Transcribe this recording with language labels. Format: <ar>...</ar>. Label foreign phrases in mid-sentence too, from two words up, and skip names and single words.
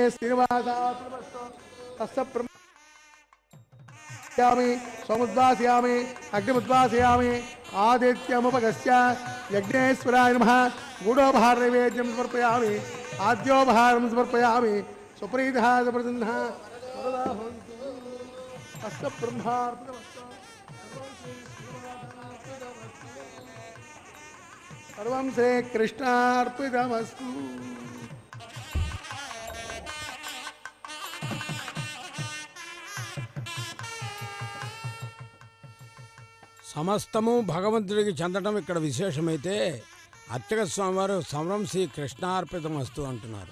<sa>श्रीनिवासार्पणमस्तु तस्य ब्रह्मयामि सोमुद्वासयामि अग्निमुद्वासयामि आदित्यमुपगस्य यज्ञेश्वराय नमः गूढोपहारनैवेद्यं समर्पयामि आद्योपहारं समर्पयामि सुप्रीतः सुप्रसन्नः अस्य ब्रह्मार्पणमस्तु सर्वं श्रीकृष्णार्पितमस्तु</sa> <te>సమస్తము భగవంతుడికి చెందడం ఇక్కడ విశేషమైతే అర్చక స్వామివారు సమరం శ్రీ కృష్ణార్పితమస్తు అంటున్నారు.</te>